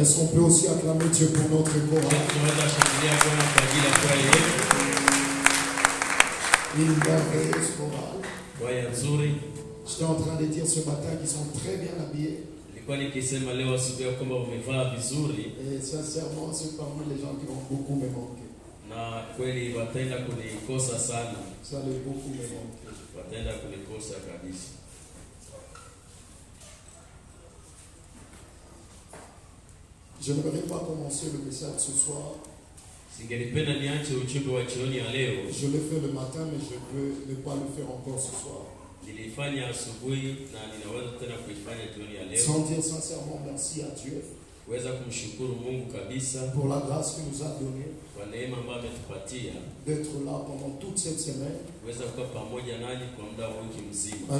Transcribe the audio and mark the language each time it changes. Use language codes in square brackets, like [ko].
[fr] Est-ce qu'on peut aussi acclamer Dieu pour notre chorale? [sw] Tunaweza kushangilia Bwana kwa ajili ya kwa yetu. [fr] Une merveilleuse chorale. [sw] Kwaya nzuri. [fr] J'étais en train de dire ce matin qu'ils sont très bien habillés. [sw] Nilikuwa nikisema leo asubuhi kwamba umevaa vizuri. [fr] Et sincèrement, c'est parmi les gens qui vont beaucoup me manquer. [sw] Na kweli wataenda kunikosa sana. [fr] Ça allait beaucoup me manquer. [sw] Wataenda kunikosa kabisa. [fr] Je n'aimerais pas commencer le message ce soir. [sw] Singelipenda niache ujumbe wa jioni ya leo. [fr] Je l'ai fait le matin, mais je peux ne pas le faire encore ce soir. [sw] Nilifanya asubuhi na ninaweza tena kuifanya jioni ya leo. [fr] Sans dire sincèrement merci à Dieu. [sw] Kuweza kumshukuru Mungu kabisa [fr] pour la grâce qu'il nous a donnée [sw] kwa neema ambayo ametupatia [fr] d'être là pendant toute cette semaine. [sw] Kuweza kuwa pamoja nanyi kwa muda wa wiki mzima.